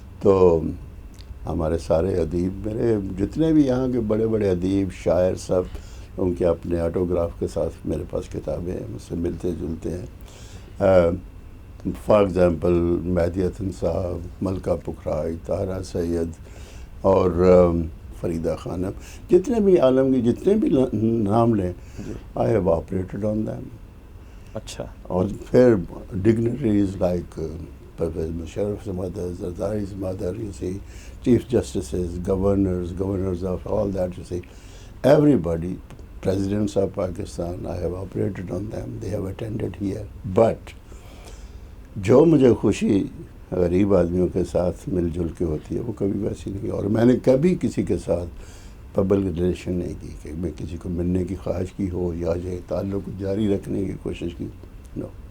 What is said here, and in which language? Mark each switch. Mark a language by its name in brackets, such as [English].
[Urdu] تو ہمارے سارے ادیب، میرے جتنے بھی یہاں کے بڑے بڑے ادیب شاعر سب ان کے اپنے آٹوگراف کے ساتھ میرے پاس کتابیں ہیں، مجھ سے ملتے جلتے ہیں. [English] for example [Urdu] مہدی حسن صاحب، ملکہ پکھرائی، طاہرہ سید اور فریدہ خانم، جتنے بھی عالم کے جتنے بھی نام لیں [English] I have operated on them. [Urdu] اچھا. اور پھر dignitaries like [English] Pervez Musharraf's mother, Zardari's mother, you see, chief justices, governors of all that, you see, everybody, presidents of Pakistan, I have operated on them, they have attended here. [Urdu] But جو مجھے خوشی غریب آدمیوں کے ساتھ مل جل کے ہوتی ہے وہ کبھی ویسی نہیں، اور میں نے کبھی کسی کے ساتھ پبلک ریلیشن نہیں کی کہ میں کسی کو ملنے کی خواہش کی ہو یا یہ تعلق جاری رکھنے کی کوشش کی. [English] no